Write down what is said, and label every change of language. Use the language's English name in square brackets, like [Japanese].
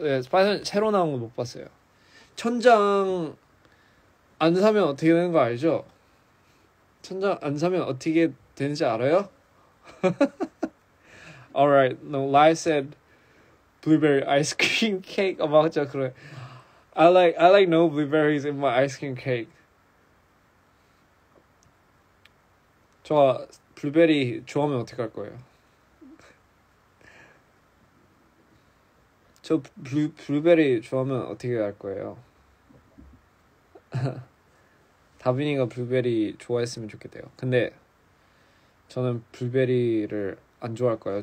[Korean] 네, 스파이더맨 새로 나온 거 못 봤어요. 천장 안 사면 어떻게 되는 거 알죠? 천장 안 사면 어떻게 되는지 알아요? [English] Alright, no, Lai said blueberry ice cream cake. [Korean] 맞죠, 그래. [English] I like no blueberries in my ice cream cake. [Korean] 저 블루베리 좋아하면 어떻게 할 거예요? 저 블루베리 좋아하면 어떻게 할 거예요? 다빈이가 블루베리 좋아했으면 좋겠대요. 근데 저는 블루베리를 안 좋아할까요?